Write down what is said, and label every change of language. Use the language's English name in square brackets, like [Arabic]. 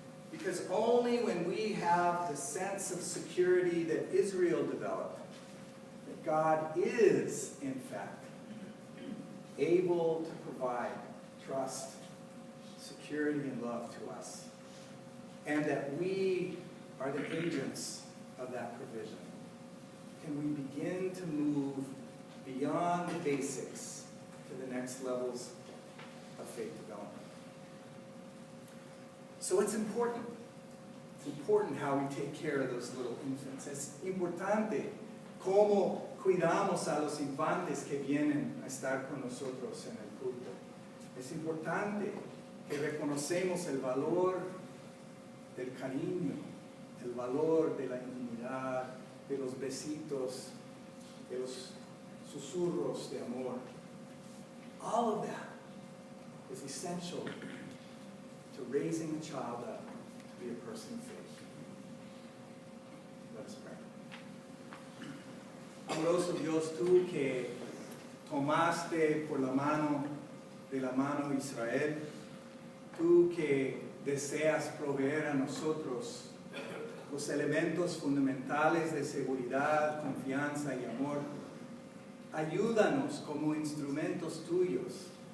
[English] Because only when we have the sense of security that Israel developed, that God is, in fact, able to provide trust, security, and love to us, and that we are the agents of that provision, can we begin to move beyond the basics to the next levels of faith development. So it's important. It's important how we take care of those little infants. [Spanish] Es importante cómo cuidamos a los infantes que vienen a estar con nosotros en el culto. Es importante que reconocemos el valor del cariño, el valor de la intimidad, de los besitos, de los susurros de amor. [English] All of that is essential to raising a child up to be a person of faith. Let us pray. [Spanish] Amoroso Dios, tú que tomaste por la mano de la mano de Israel, tú que deseas proveer a nosotros los elementos fundamentales de seguridad, confianza y amor, ayúdanos como instrumentos tuyos